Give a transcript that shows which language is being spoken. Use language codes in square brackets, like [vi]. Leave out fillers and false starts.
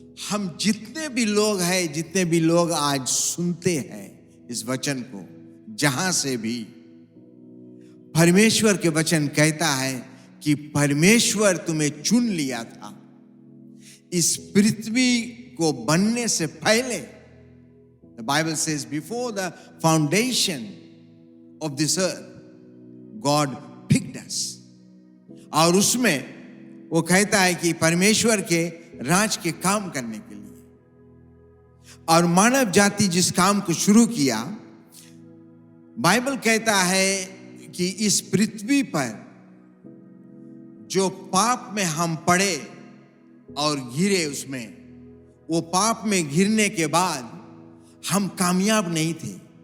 [hi] हम जितने भी लोग हैं, जितने भी लोग आज सुनते हैं इस वचन को, जहां से भी, परमेश्वर के वचन कहता है कि परमेश्वर तुम्हें चुन लिया था इस पृथ्वी को बनने से पहले। [en] The Bible says before the foundation of this earth, God picked us. [hi] और उसमें वो कहता है कि परमेश्वर के राज के काम करने के लिए, और मानव जाति जिस काम को शुरू किया, बाइबल कहता है कि इस पृथ्वी पर जो पाप में हम पड़े और गिरे, उसमें वो पाप में गिरने के बाद हम कामयाब नहीं थे।